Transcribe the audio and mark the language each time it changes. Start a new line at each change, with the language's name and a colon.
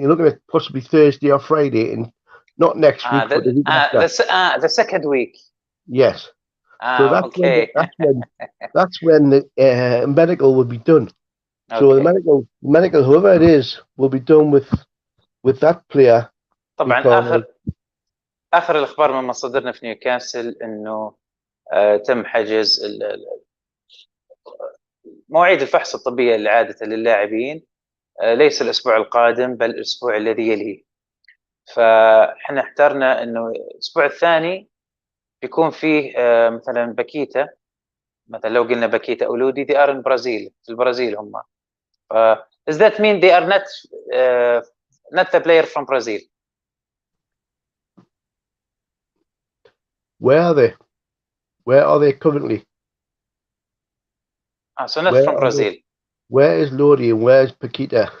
English: You're looking at possibly Thursday or Friday, and not next week, but the week after. The second week. Yes. So that's okay. That's when the medical will be done. Okay. So the medical, whoever it is, will be done with that player.
Arabic: طبعا آخر الأخبار من مصادرنا في نيوكاسل إنه تم حجز مواعيد الفحص الطبية العادة للاعبين ليس الأسبوع القادم بل الأسبوع الذي يليه. فإحنا اخترنا إنه الأسبوع الثاني بيكون فيه مثلا باكيتا، مثلا لو قلنا باكيتا أولودي
English: they are in Brazil،
Arabic: في البرازيل هم.
English: Does that mean they are not the player from Brazil? Where are they currently? So not from Brazil. Where is Lodi and where is Paquita?